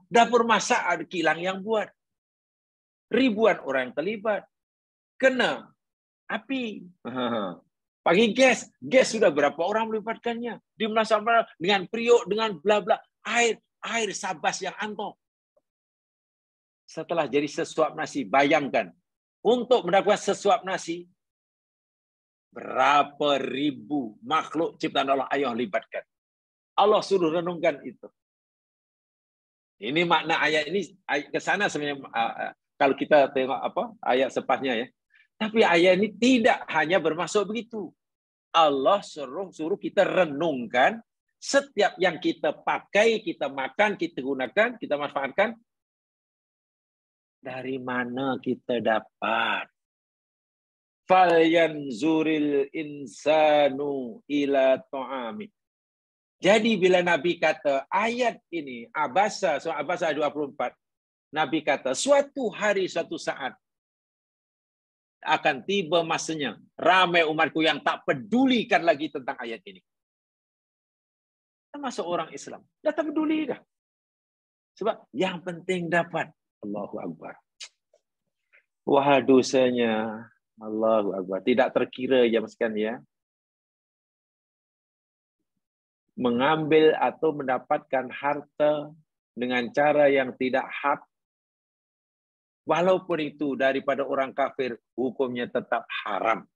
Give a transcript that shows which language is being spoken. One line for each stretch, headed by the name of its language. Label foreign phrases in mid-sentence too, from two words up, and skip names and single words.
Malay: Dapur masak ada kilang yang buat. Ribuan orang yang terlibat. Kena api. Pagi gas. Gas sudah berapa orang melibatkannya. Dimasak dengan periuk, dengan bla bla. Air sabas yang antok. Setelah jadi sesuap nasi. Bayangkan. Untuk mendapatkan sesuap nasi. Berapa ribu makhluk ciptaan Allah ayah libatkan. Allah suruh renungkan itu. Ini makna ayat ini ke sana sebenarnya kalau kita tengok ayat sepasnya ya. Tapi ayat ini tidak hanya bermaksud begitu. Allah suruh kita renungkan setiap yang kita pakai, kita makan, kita gunakan, kita manfaatkan, dari mana kita dapat.
Arabic: فلينظر الإنسان إلى طعامه.
Malay: Jadi bila Nabi kata ayat ini, surah Abasa 24, Nabi kata suatu hari, suatu saat akan tiba masanya ramai umatku yang tak pedulikan lagi tentang ayat ini. Termasuk orang Islam. Dah tak peduli dah. Sebab yang penting dapat.
Arabic: الله أكبر.
Malay: Wah dosanya.
Arabic: الله أكبر.
Malay: Tidak terkira ya sekalian ya. Mengambil atau mendapatkan harta dengan cara yang tidak hak. Walaupun itu daripada orang kafir, hukumnya tetap haram.